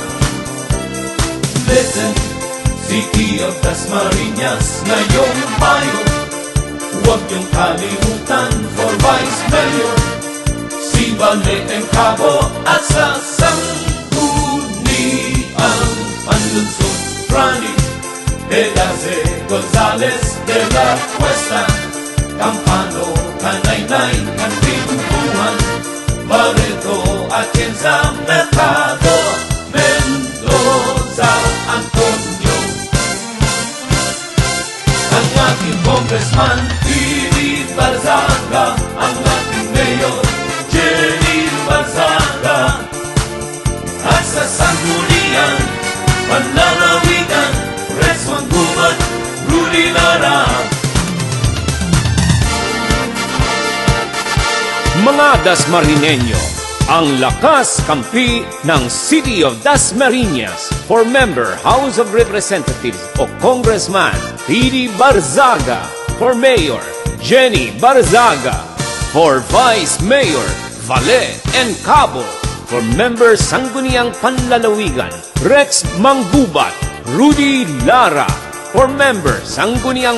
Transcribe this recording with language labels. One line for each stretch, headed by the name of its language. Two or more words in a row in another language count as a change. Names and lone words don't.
Filipino: Listen, City of Dasmariñas, ngayong Mayo, huwag niyong kalimutan
English: for Vice Mayor,
Filipino: si Vale Encabo at sa Sangguniang Panlungsod, Franny de Daze Gonzales de la Cuesta, Campano, Kanaynay, Cantimbuhan, Barreto, Atienza, Mercado, Mendoza, Antonio. Ang aking congressman, Pili Barzaga, ang aking mayor, Jenny Barzaga, at sa Sangguniang Panlalawigan, Rex Mangubat, Rudy Lara. Mga Dasmariñeño, ang lakas kampi ng City of Dasmariñas
English: for Member House of Representatives
Filipino: o Congressman Pili
English: Barzaga, for Mayor Jenny Barzaga, for Vice Mayor Vale Encabo, for Member
Filipino: Sangguniang Panlalawigan Rex Mangubat,
English: Rudy Lara, for Member Sangguniang